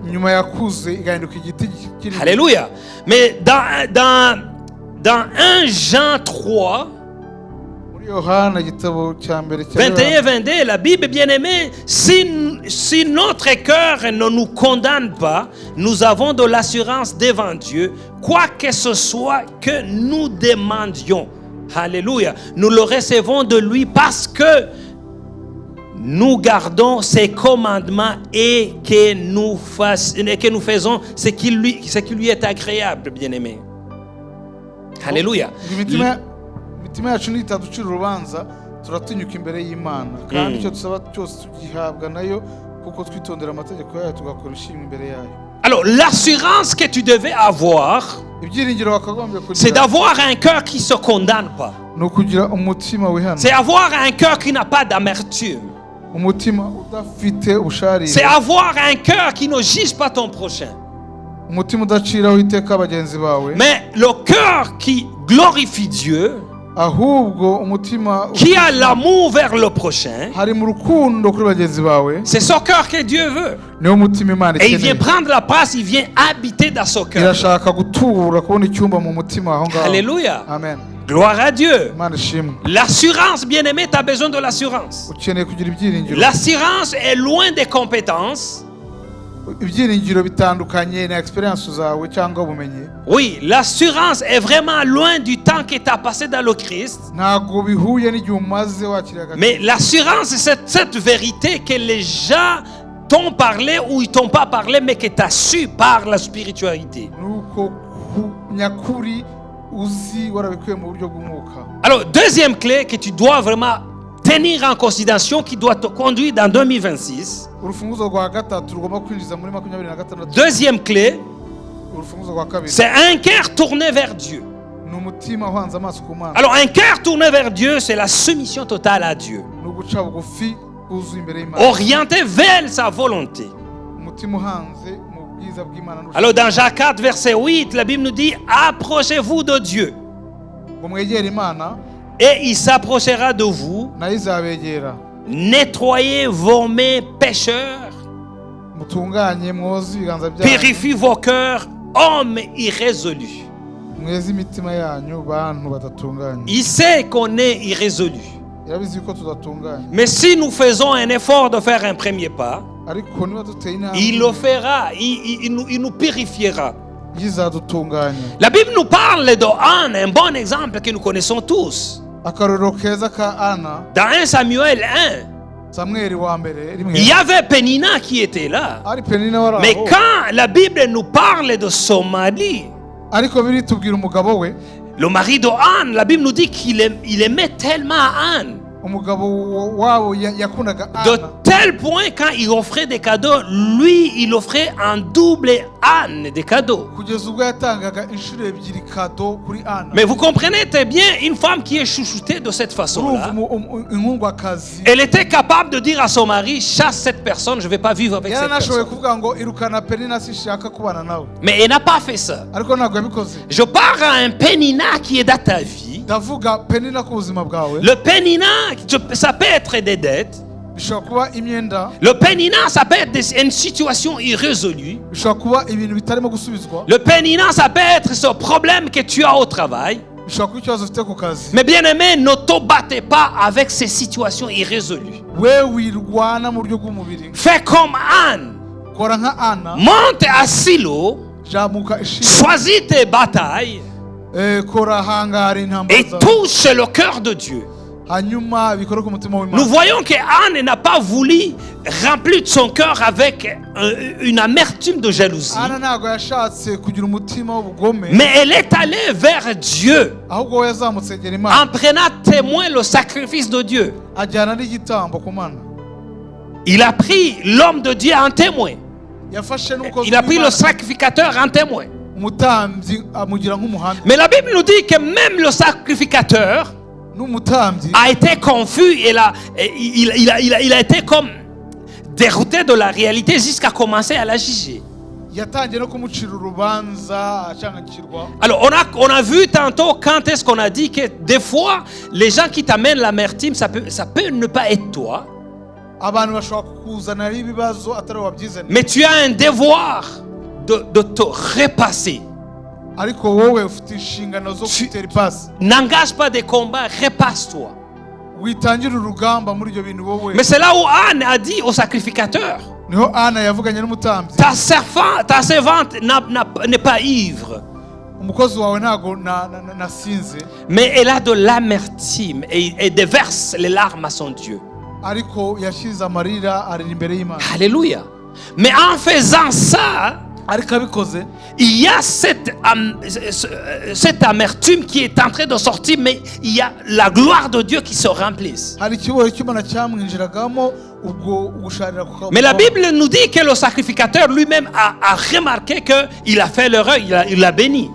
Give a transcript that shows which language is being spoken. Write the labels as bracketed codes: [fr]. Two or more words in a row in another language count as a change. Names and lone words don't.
[rw] nyuma yakuze igahinduka igiti kiri. [fr] Alléluia. Mais dans 1 Jean 3, [rw] muri Yohana igitabo cya mbere cya 21-22, [fr] la Bible bien-aimée, si notre cœur ne nous condamne pas, nous avons de l'assurance devant Dieu, quoi que ce soit que nous demandions. Alléluia. Nous le recevons de lui parce que nous gardons ses commandements et que nous faisons ce qui lui est agréable, bien-aimé. Alléluia. [rw] imitima yacu nitaducira urubanza turatinyuka imbere y'Imana, kandi icyo dusaba cyose tugihabwa nayo kuko twitondera amategeko yayo tugakora ishimwe imbere yayo. [fr] Alors, l'assurance que tu devais avoir, [rw] ibyiringiro wakagombye [fr] c'est [rw] kugira [fr] d'avoir un cœur qui ne se condamne pas. [rw] ni ukugira umutima wihana, [fr] C'est avoir un cœur qui n'a pas d'amertume. [rw] umutima udafite ubusharire, [fr] C'est avoir un cœur qui ne juge pas ton prochain. [rw] umutima udaciraho iteka bagenzi bawe, [fr] Mais le cœur qui glorifie Dieu, [rw] ahubwo umutima [fr] qui a l'amour vers le prochain, [rw] hari mu rukundo kuri bagenzi bawe, [fr] c'est ce cœur que Dieu veut. [rw] niwo mutima Imana [fr] Et il vient [rw] ikeneye. [fr] prendre la place, il vient habiter dans ce cœur. [rw] irashaka gutura kubona icyumba mu mutima aho ngaho. [fr] Alléluia. Amen. Gloire à Dieu. [rw] Imana ishimwe. [fr] L'assurance, bien-aimé, tu as besoin de l'assurance. [rw] ukeneye kugira ibyiringiro. [fr] L'assurance est loin des compétences. [rw] ibyiringiro bitandukanye na experience zawe cyangwa ubumenyi. [fr] Oui, l'assurance est vraiment loin du temps que tu as passé dans le Christ. [rw] ntabwo bihuye n'igihe umaze wakiriye agakiza. [fr] Mais l'assurance, c'est cette vérité que les gens t'ont parlé ou ils t'ont pas parlé, mais que tu as su par la spiritualité. [rw] nuko nyakuri uzi warabikuye mu buryo bw'umwuka. [fr] Alors, deuxième clé que tu dois vraiment tenir en considération, qui doit te conduire dans 2026. [rw] urufunguzo rwa gatatu rugomba kwinjiza muri 2026. [fr] Deuxième clé, [rw] urufunguzo rwa kabiri [fr] c'est un cœur tourné vers Dieu. [rw] ni umutima uhanze amaso ku Mana. [fr] Alors, un cœur tourné vers Dieu, c'est la soumission totale à Dieu. [rw] ni uguca bugufi bwuzuye imbere y'Imana. [fr] Orienté vers sa volonté. [rw] umutima uhanze mu bwiza bw'Imana n'ubushake. [fr] Alors, dans Jacques 4, verset 8, la Bible nous dit, approchez-vous de Dieu [rw] ngo mwegere Imana [fr] et il s'approchera de vous. [rw] nayo izabegera. [fr] Nettoyez vos mains pécheurs, [rw] mutunganye mwoze ibiganza byanyu, [fr] purifiez vos cœurs, hommes irrésolus. [rw] mweze imitima yanyu bantu badatunganye. [fr] Il sait qu'on est irrésolu. [rw] irabizi ko tudatunganye, [fr] Mais si nous faisons un effort de faire un premier pas, [rw] ariko niba duteye intambwe [fr] il le fera, il nous purifiera. [rw] izadutunganya. [fr] La Bible nous parle de Anne, un bon exemple que nous connaissons tous. [rw] akarorero keza ka Ana [fr] Dans 1 Samuel 1, [rw] Samweli wa mbere rimwe [fr] Il y avait Pénina qui était là. [rw] ari Penina waraho [fr] Mais quand la Bible nous parle de son mari, [rw] ariko biri tubwira umugabo we [fr] le mari de Anne, la Bible nous dit qu'il aimait tellement Anne. [rw] umugabo wabo yakundaga [fr] De Ana tel point, quand il offrait des cadeaux, lui, il offrait en double Anne des cadeaux. [rw] kugeza ubwo yatangaga inshuro ebyiri kado kuri Ana. [fr] Mais vous comprenez très bien, une femme qui est chouchoutée de cette façon-là, [rw] inkundwakazi [fr] elle était capable de dire à son mari, chasse cette personne, je ne vais pas vivre avec cette [rw] yaranashoboye [fr] personne. [rw] kuvuga ngo irukana Penina sinshaka kubana nawe, [fr] Mais elle n'a pas fait ça. [rw] ariko ntabwo yabikoze. [fr] Je parle à un Pénina qui est dans ta vie. [rw] Ndavuga Penina ku buzima bwawe, [fr] Le Pénina, ça peut être des dettes. [rw] bishobora kuba imyenda, [fr] Le Pénina, ça peut être une situation irrésolue. [rw] bishobora kuba ibintu bitarimo gusubizwa, [fr] Le Pénina, ça peut être ce problème que tu as au travail. [rw] bishobora kuba ikibazo ufite ku kazi. [fr] Mais bien aimé, ne te battez pas avec ces situations irrésolues. [rw] We wirwana mu buryo bw'umubiri, [fr] Fais comme Anne. [rw] kora nka Ana, [fr] Monte à Silo. [rw] jamuka ishimwe, [fr] Choisis tes batailles. [rw] kora hangara intambara [fr] Et [rw] zawe, [fr] touche le cœur de Dieu. [rw] hanyuma bikore ku mutima [fr] Nous [rw] w'Imana. [fr] voyons que Anne n'a pas voulu remplir son cœur avec une amertume de jalousie. [rw] Ana ntabwo yashatse kugira umutima w'ubugome, [fr] Mais elle est allée vers Dieu [rw] ahubwo we yazamutse egera Imana, [fr] en prenant témoin le sacrifice de Dieu. [rw] ajyana n'igitambo ku Mana. [fr] Il a pris l'homme de Dieu en témoin. [rw] Yafashe n'umukozi [fr] Il a pris le [rw] w'Imana, [fr] sacrificateur en témoin. [rw] umutambyi amugira nk'umuhamya, [fr] Mais la Bible nous dit que même le sacrificateur [rw] n'umutambyi [fr] a été confus et il a été comme dérouté de la réalité jusqu'à commencer à la juger. [rw] yatangiye no kumucira urubanza acangakirwa. [fr] Alors on a vu tantôt quand est-ce qu'on a dit que des fois les gens qui t'amènent l'amertume, ça peut ne pas être toi, [rw] Abantu bashobora kukuzanira ibibazo atari wabyizaniye, [fr] mais tu as un devoir de te repasser. [rw] ariko wowe ufite inshingano zo gutera ipasi, [fr] N'engage pas des combats, repasse-toi. [rw] witangira urugamba muri ibyo bintu wowe. [fr] Mais c'est là où Anne a dit au sacrificateur, [rw] Niho Ana yavuganye n'umutambyi, [fr] ta servante n'est pas ivre, [rw] umukozi wawe ntago nasinze, [fr] mais elle a de l'amertume et déverse les larmes à son Dieu. [rw] ariko yashyize amarira arira imbere y'Imana. [fr] Alléluia. Mais en faisant ça, [rw] Ariko abikoze, [fr] il y a cette amertume qui est en train de sortir, mais il y a la gloire de Dieu qui se remplisse. [rw] hari ikibohe cy'Imana cyamwinjiragamo, ubwo gusharira ku. [fr] Mais la Bible nous dit que le sacrificateur lui-même a remarqué qu'il a fait l'erreur, il l'a béni.